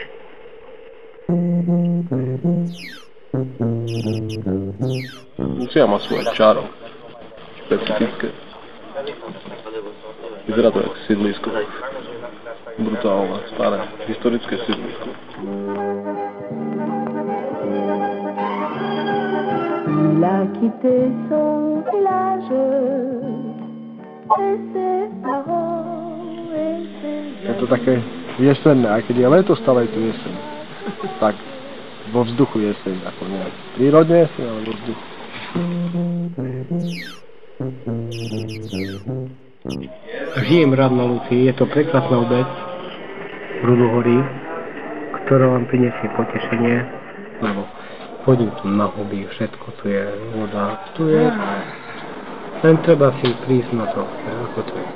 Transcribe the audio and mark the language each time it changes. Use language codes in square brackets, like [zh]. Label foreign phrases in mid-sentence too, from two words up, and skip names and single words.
[sk] Musia mať svoje čaro, špecifické. Vyzerá to jak sídlisko. Brutálne, staré, historické sídlisko. [fr] Il a quitté son village et ses parents et ses amis. [sk] Je to také jesenné, aj keď je leto, stále je tu jeseň. Tak vo vzduchu jeseň, ako nie. Prírodne jeseň, ale vo vzduchu. Žijem rád na Lucii, je to prekrásna obec Rudohorí, ktorá vám prinesie potešenie, lebo chodím tu na hobby, všetko tu je, voda, tu je, len treba si prísť na to, ako to je.